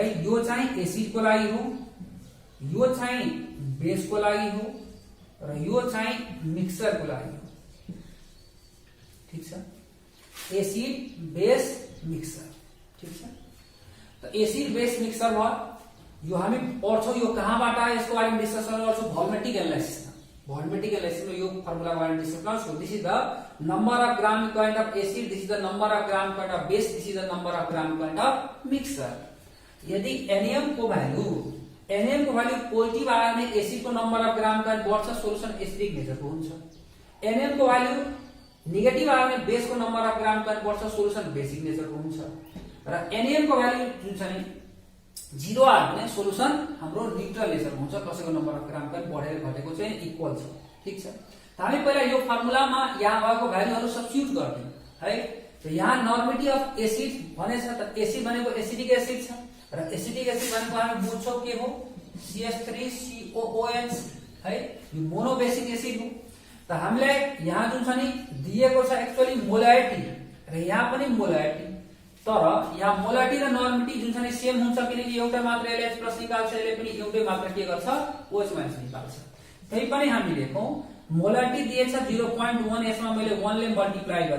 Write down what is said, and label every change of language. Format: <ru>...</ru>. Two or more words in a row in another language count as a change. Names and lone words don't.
<ne>यो चाहिँ एसिड को लागि हो, यो चाहिँ बेस को लागि हो र यो चाहिँ मिक्सर को लागि हो, ठीक छ।</ne> <en>acid base mixture,</en> <ne>ठीक छ। त</ne> <en>acid base mixture</en> <ne>भयो। यो हामी पढ्छौं यो कहाँबाट आयो यसको बारेमा डिस्कसन गर्छौं</ne> <en>volumetric analysis</en> <ne>में यो फर्मुला बारे में डिस्कस गर्छौं।</ne> <en>this is the number of gram equivalent of acid, this is the number of gram equivalent of base, this is the number of gram equivalent of mixture.</en> <ne>यदि NaM को भ्यालु पोजिटिभ आयो भने एसिड को</ne> <en>number of gram equivalent</en> <ne>बढ्छ, सोलुसन एसिडिक नेचरको हुन्छ। NaM को भ्यालु नेगेटिभ आयो भने बेस को</ne> <en>number of gram equivalent</en> <ne>बढ्छ, सोलुसन बेसिक नेचरको हुन्छ। र NaM को भ्यालु जुन छ नि 0 आयो भने सोलुसन हाम्रो न्यूट्रल नेचरको हुन्छ, कसैको</ne> <en>number of gram equivalent</en> <ne>बढेर घटेको चाहिँ इक्वल छ, ठीक छ। त हामी पहिला यो फर्मुलामा यहाँ भएको भ्यालुहरु सब्स्टिट्युट गर्दियौ है। त यहाँ</ne> <en>normality of acid</en> <ne>भनेछ, त एसिड भनेको</ne> <en>acetic acid</en> <ne>छ र</ne> <en>acetic acid</en> <ne>भनेको हामी बुझ्छौं के हो CH3COOH है। यो</ne> <en>monobasic acid</en> <ne>हो। त हामीलाई यहाँ जुन छ नि दिएको छ</ne> <en>actually molarity</en> <ne>र यहाँ पनि मोलारिटी, तर यहाँ मोलारिटी र नर्मिटी जुन छ नि सेम हुन्छ किनकि एउटा मात्र LH प्लस निकाल्छ, यसले पनि एउटै मात्र के गर्छ OH माइनस निकाल्छ। त्यही पनि हामी लेखौं मोलारिटी दिएछ 0.1, यसमा मैले 1 ले मल्टिप्लाई गरे।</ne>